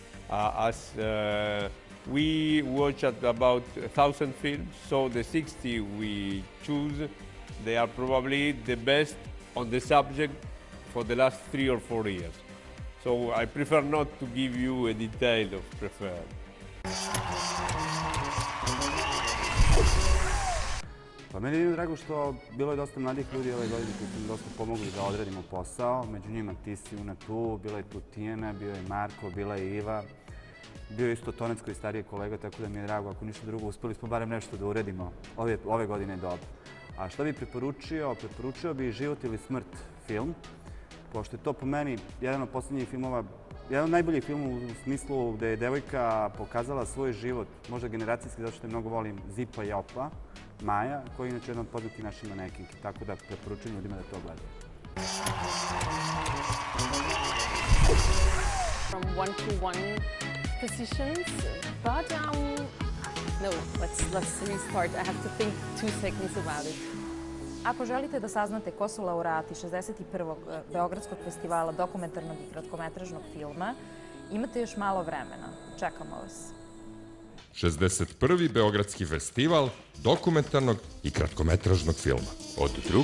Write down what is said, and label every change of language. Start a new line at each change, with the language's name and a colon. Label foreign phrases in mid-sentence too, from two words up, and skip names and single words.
English: We watch at about 1,000 films, so the 60 we choose, they are probably the best on the subject for the last 3 or 4 years. So I prefer not to give you a detail of preferred.
Serbian: Pa meni je drago što bilo je dosta mladih ljudi ove godine koji su mi dosta pomogli da odradimo posao. Među njima ti si Una tu, bila je tu Tijena, bio je Marko, bila je Iva. Bio je isto Tonec koji je stariji kolega, tako da mi je drago. Ako ništa drugo, uspeli smo barem nešto da uredimo. Ove godine je dobro. A što bih preporučio? Preporučio bih Život ili smrt film. Pošto je to po meni jedan od posljednjih filmova, jedan od najboljih filmova u smislu gde je devojka pokazala svoj život, možda generacijski, zato što je mnogo volim Zipa i Opa, Maja, koji je inače jedan od poznatih naših manekinki. Tako da preporučujem ljudima da to gledaju.
English: From one-to-one positions, but no, let's restart. I have to think 2 seconds about it.
Serbian: Ako želite da saznate ko su laureati 61. Beogradskog festivala dokumentarnog i kratkometražnog filma, imate još malo vremena. Čekamo vas. 61. Beogradski festival dokumentarnog i kratkometražnog filma od 2.